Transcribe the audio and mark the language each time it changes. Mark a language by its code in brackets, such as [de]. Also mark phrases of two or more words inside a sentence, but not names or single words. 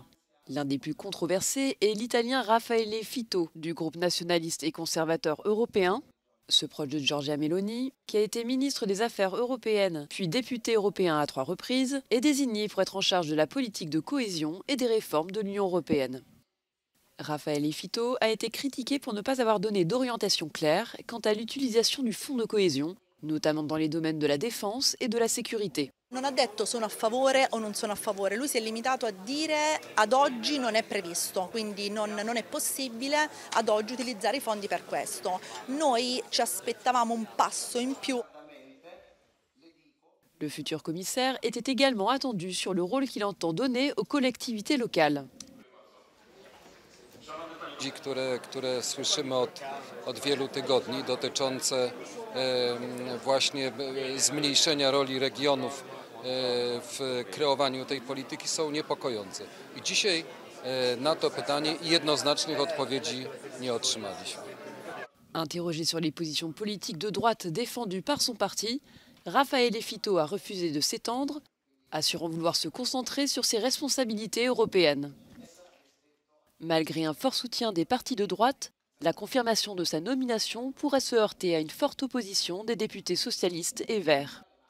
[fr] L'un des plus controversés est l'Italien Raffaele Fitto du groupe nationaliste et conservateur européen, ce proche de Giorgia Meloni, qui a été ministre des Affaires européennes puis député européen à 3 reprises, est désigné pour être en charge de la politique de cohésion et des réformes de l'Union européenne. Raffaele Fitto a été critiqué pour ne pas avoir donné d'orientation claire quant à l'utilisation du fonds de cohésion, notamment dans les domaines de la défense et de la sécurité. [it] Non ha detto sono a favore o non sono a favore, lui si è limitato a dire ad oggi non è previsto, quindi non è possibile ad oggi utilizzare i fondi per questo. Noi ci aspettavamo un passo in più. [fr] Le futur commissaire était également attendu sur le rôle qu'il entend donner aux collectivités locales. [pl] Które słyszymy od wielu tygodni dotyczące właśnie zmniejszenia roli regionów w kreowaniu tej polityki są niepokojące. I dzisiaj na to pytanie jednoznacznych odpowiedzi nie otrzymaliśmy. [fr] Interrogé sur les positions politiques de droite défendues par son parti, Raffaele Fitto a refusé de s'étendre, assurant vouloir se concentrer sur ses responsabilités européennes. Malgré un fort soutien des partis de droite, la confirmation de sa nomination pourrait se heurter à une forte opposition des députés socialistes et verts.